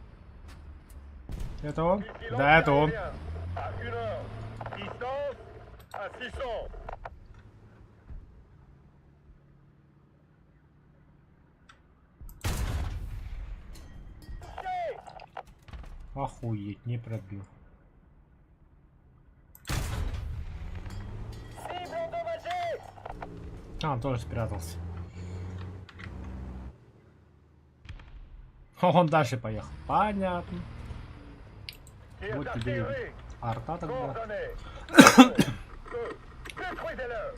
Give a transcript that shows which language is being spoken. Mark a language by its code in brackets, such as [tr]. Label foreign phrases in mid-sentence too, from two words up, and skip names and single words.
[ru] Это он? [fr] Ici, [ru] Да, это он. [fr] l'anti-aérien. À 1 heure. Distance. À 600. Touché. [ru] Охуеть, не пробил. [fr] Cible endommagée. [ru] А, он тоже спрятался. Он дальше поехал. Понятно. [fr] Tir [ru] Вот тебе и [fr] d'artillerie. [ru] арта тогда. [fr] Coordonnées. Feu. Détruisez-le.